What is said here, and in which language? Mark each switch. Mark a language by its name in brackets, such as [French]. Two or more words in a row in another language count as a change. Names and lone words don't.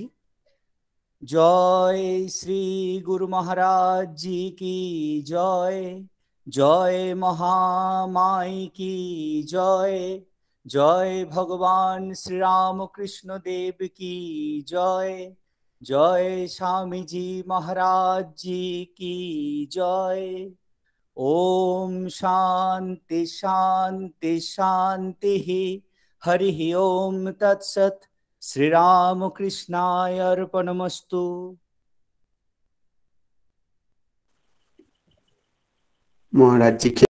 [Hindi] जय श्री गुरु महाराज जी की जय, जय महामाई की जय, जय भगवान श्री रामकृष्ण देव की जय, जय स्वामीजी महाराज जी की जय। [Sanskrit] ओम शांति शांति शांति। हरि ओम तत्सत। श्री राम कृष्णाय अर्पणमस्तु। [Hindi] महाराज जी